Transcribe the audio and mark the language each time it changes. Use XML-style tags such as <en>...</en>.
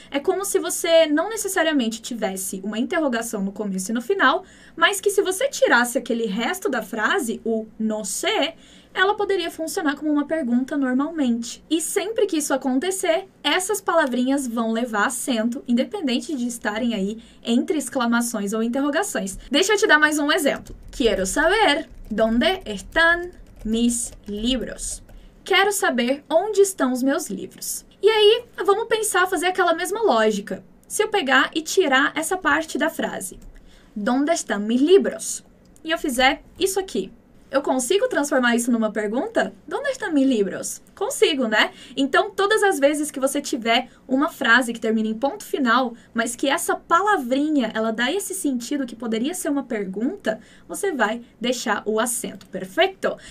<pt>É como se você não necessariamente tivesse uma interrogação no começo e no final, mas que se você tirasse aquele resto da frase, o no sé, ela poderia funcionar como uma pergunta normalmente. E sempre que isso acontecer, essas palavrinhas vão levar acento, independente de estarem aí entre exclamações ou interrogações. Deixa eu te dar mais um exemplo.</pt> <es>Quiero saber dónde están mis libros.</es> <pt>Quero saber onde estão os meus livros. E aí, vamos pensar, fazer aquela mesma lógica. Se eu pegar e tirar essa parte da frase,</pt> <es>¿dónde están mis libros?</es> <pt>E eu fizer isso aqui. Eu consigo transformar isso numa pergunta?</pt> <es>¿Dónde están mis libros?</es> <pt>Consigo, né? Então, todas as vezes que você tiver uma frase que termina em ponto final, mas que essa palavrinha, ela dá esse sentido que poderia ser uma pergunta, você vai deixar o acento, perfeito?</pt>